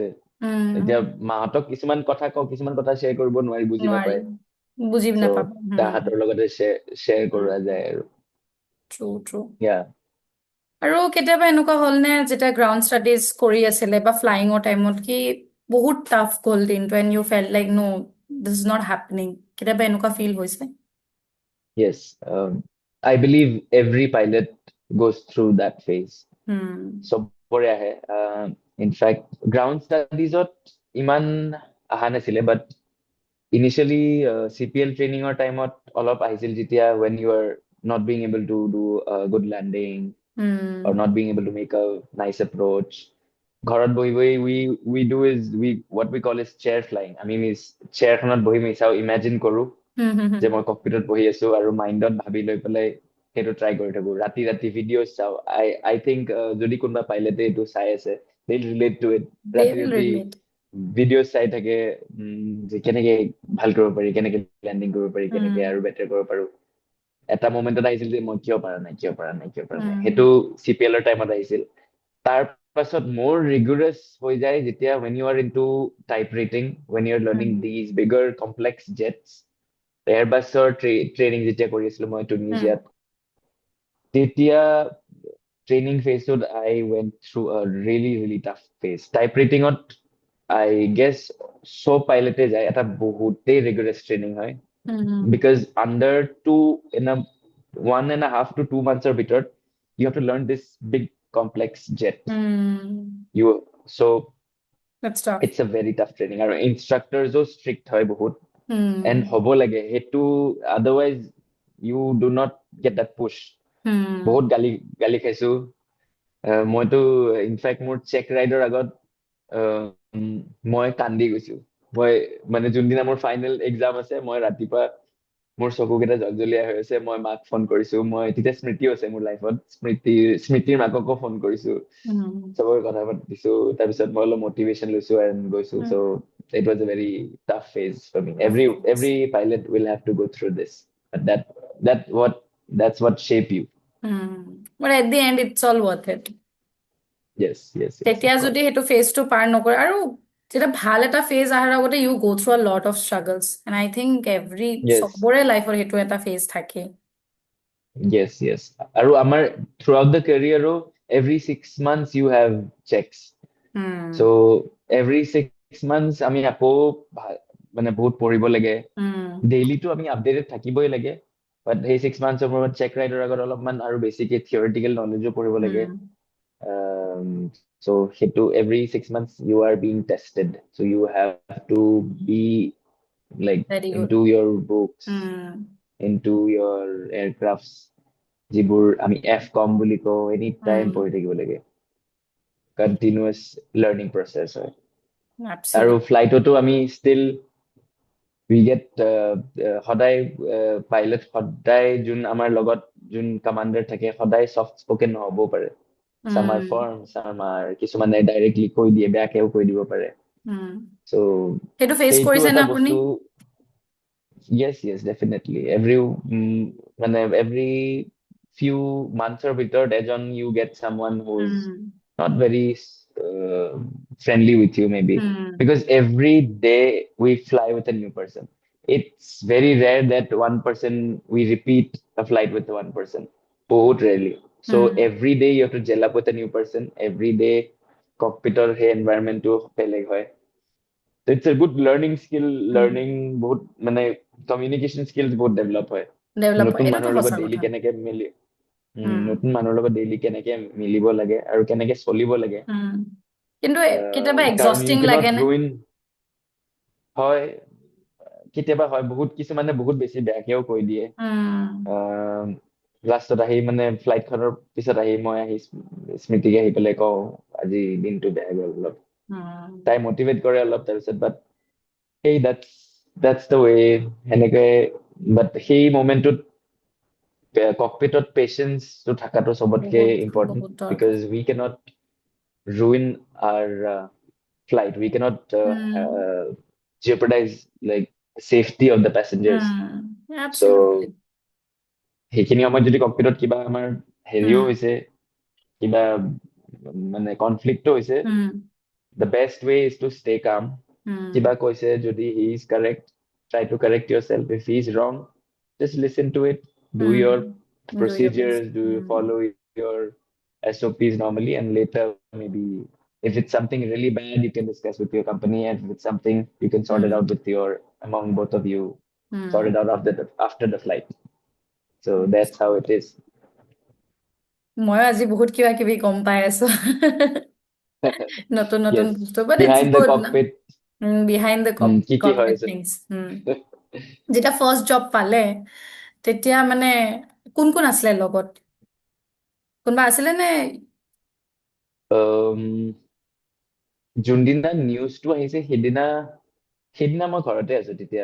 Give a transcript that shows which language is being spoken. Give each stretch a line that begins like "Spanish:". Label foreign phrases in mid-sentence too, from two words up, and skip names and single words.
Assamese: এতিয়া মাহঁতক কিছুমান কথা কওঁ, কিছুমান কথা শ্বেয়াৰ কৰিব নোৱাৰি, বুজি নোৱাৰি, নাপায়। বুজি চ' নাপাব। তাহাঁতৰ লগতে শ্বেয়াৰ কৰা যায় আৰু
English: true true.
Assamese: ইয়া। আৰু কেতিয়াবা এনেকুৱা হ'লনে যেতিয়া
English: ground studies
Assamese: কৰি আছিলে বা ফ্লাইঙৰ টাইমত কি বহুত টাফ গ'ল দিনটো
English: and you felt like no this is not happening?
Assamese: কেতিয়াবা এনেকুৱা ফিল হৈছে?
English: Yes, I believe every pilot goes through that phase. হুম
Assamese: চবৰে আহে। ইনফেক্ট
English: ground studiesত
Assamese: ইমান অহা নাছিলে,
English: but initially CPL trainingৰ
Assamese: টাইমত অলপ আহিছিল, যেতিয়া
English: when you are not being able to do a good landing or হুম not being able to make a nice approach.
Assamese: ঘৰত বহি বহি
English: we do is what we call is chair flying.
Assamese: আমি চেয়াৰখনত বহি আমি চাওঁ, ইমেজিন কৰো হুম হুম হুম যে মই ককপিটত বহি আছো আৰু মাইণ্ডত ভাবি লৈ পেলাই সেইটো ট্ৰাই কৰি থাকো। ৰাতি ৰাতি ভিডিঅ' চাওঁ।
English: I think
Assamese: যদি কোনোবা পাইলটে এইটো চাই আছে,
English: they relate to it.
Assamese: দে ৰাতি উইল ৰাতি ৰিলেট। ভিডিঅ' চাই থাকে, যে কেনেকে ভাল কৰিব পাৰি, কেনেকে লেণ্ডিং কৰিব পাৰি, কেনেকে হুম আৰু বেটাৰ কৰিব পাৰো। এটা মমেণ্টত আহিছিল যে মই কিয় পাৰা নাই, কিয় পাৰা নাই, কিয় পাৰা নাই। হুম সেইটো CPL টাইমত আহিছিল। তাৰ পাছত মোৰ ৰিগুলাছ হৈ যায় যেতিয়া
English: when you are into type rating, when you are হুম learning these bigger complex jets.
Assamese: এয়াৰবাছৰ ট্ৰেইনিং যেতিয়া কৰি আছিলো মই হুম টুনিজিয়াত, তেতিয়া ট্ৰেইনিং ফেজটোত
English: I went through a really really tough phase. type ratingত I guess
Assamese: চব পাইলটে যায়, এটা বহুতেই
English: rigorous training
Assamese: হয়। হুম
English: Because under two in a 1.5 to 2 months ভিতৰত you have to learn this big complex jet. হুম You so that's tough. it's a very tough training
Assamese: আৰু ইনষ্ট্ৰাক্টৰজো ষ্ট্ৰিক্ট হয় বহুত। এণ্ড হুম হ'ব লাগে সেইটো,
English: otherwise you do not get that push. হুম
Assamese: বহুত গালি গালি খাইছো। মইতো ইনফেক্ট মোৰ চেক ৰাইডৰ আগত মই কান্দি গৈছো। মই মানে যোনদিনা মোৰ ফাইনেল এক্সাম আছে, মই ৰাতিপুৱা মোৰ চকুকেইটা জলজলীয়া হৈ আছে, মই মাক ফোন কৰিছো। মই তেতিয়া স্মৃতিও আছে মোৰ লাইফত, স্মৃতিৰ মাককো ফোন কৰিছো, Mm. চবকে কথা পাতিছো। তাৰপিছত মই অলপ মটিভেশ্যন লৈছো এণ্ড গৈছো। চ' Mm.
English: it was a very tough phase for me. Of এভৰি course. pilot will have to go through this, but that what that's what shape you. But at the end, it's all worth it. Yes,
Assamese: তেতিয়া
English: of
Assamese: যদি
English: course.
Assamese: সেইটো ফেজটো পাৰ নকৰে আৰু যেতিয়া ভাল এটা ফেজ অহাৰ আগতে
English: you go through a lot of struggles and I think Yes.
Assamese: চবৰে লাইফৰ সেইটো এটা ফেজ থাকে।
English: Yes.
Assamese: আৰু আমাৰ
English: throughout the career, every 6 months you have checks. So উম every 6 months
Assamese: আমি আকৌ মানে বহুত পঢ়িব লাগে। উম ডেইলিটো আমি আপডেটেড থাকিবই লাগে। বাট সেই 6 monthsৰ মূৰত
English: check rideৰ
Assamese: আগত অলপমান আৰু বেছিকে
English: theoretical knowledgeও
Assamese: পঢ়িব লাগে। উম
English: Um, so সেইটো every 6 months you are being tested. So you have to be like very good. into your books, উম into your aircrafts,
Assamese: যিবোৰ আমি এফ কম বুলি কওঁ,
English: any time উম
Assamese: পঢ়ি থাকিব লাগে।
English: continuous learning process
Assamese: হয়। আৰু এবছলিউটলি। ফ্লাইটতো আমি
English: still we get
Assamese: সদায় পাইলট সদায় যোন আমাৰ লগত যোন কামাণ্ডাৰ থাকে সদায়
English: soft spoken
Assamese: নহ'বও পাৰে। চামাৰ উম ফাৰ্ম চামাৰ কিছুমানে ডাইৰেক্টলি কৈ দিয়ে, বেয়াকেও কৈ দিব পাৰে। উম চ' সেইটো ফেচ সেইটো কৰিছে নে এটা আপুনি?
English: বস্তু। Yes, definitely. মানে every few months or
Assamese: ভিতৰত এজন
English: you get someone who's উম not very uh, friendly with you maybe, উম because every day we fly with a new person. It's very rare that one person we repeat a flight with one person.
Assamese: বহুত rarely. So উম
English: every day you have to gel up with a new person. Every day
Assamese: cockpitৰ সেই environment টো বেলেগ হয়।
English: it's a good learning skill, উম
Assamese: লাৰ্ণিং বহুত মানে
English: communication skills
Assamese: বহুত ডেভেলপ হয়। ডেভেলপ হয়, নতুন এইটোতো মানুহৰ লগত সঁচা ডেইলি কথা। কেনেকে মিলি উম নতুন মানুহৰ লগত ডেইলি কেনেকে মিলিব লাগে আৰু কেনেকে চলিব লাগে। উম কিন্তু কেতিয়াবা কাৰণ এক্সস্টিং
English: you cannot
Assamese: লাগে নে? ৰুইন। হয়, কেতিয়াবা হয়, বহুত কিছুমানে বহুত বেছি বেয়াকেও কৈ দিয়ে। উম লাষ্টত আহি মানে ফ্লাইটখনৰ পিছত আহি মই আহি স্মৃতিকে আহি পেলাই কওঁ আজি দিনটো বেয়া গ'ল অলপ। উম তাই মটিভেট কৰে অলপ, তাৰপিছত বাট সেই
English: that's the way
Assamese: সেনেকে। বাট সেই মোমেন্টটোত ককপিটত পেচেন্সটো থকাটো চবতকে বহুত ইম্পৰ্টেণ্ট, বহুত বিকজ দৰকাৰ।
English: we cannot ruin our flight. We cannot উম jeopardize like safety of the passengers. So
Assamese: এবছলিউটলি। সেইখিনি সময়ত যদি ককপিটত কিবা আমাৰ হেৰিও উম হৈছে, কিবা মানে কনফ্লিক্টো হৈছে, উম
English: the best way is to stay calm. উম
Assamese: কিবা কৈছে যদি
English: he is correct, try to correct yourself. If he is wrong, just listen to it. Do উম your do your best. procedures, do you follow your SOPs normally, and later maybe if it's something really bad, you can discuss with your company, and if it's something you can sort it out with your among both of you, sort it out after the flight. So that's how it is.
Assamese: ময়ো আজি বহুত কিবা কিবি গম পাই আছো। নতুন নতুন
English: Yes,
Assamese: বস্তু
English: but it's behind the
Assamese: গুড।
English: cockpit, behind the
Assamese: কি হয়
English: cockpit things.
Assamese: যেতিয়া
English: first job
Assamese: পালে তেতিয়া মানে কোন কোন আছিলে লগত? কোনোবা আছিলে নে? um, যোনদিনা নিউজটো আহিছে সেইদিনা সেইদিনা মই ঘৰতে আছো তেতিয়া।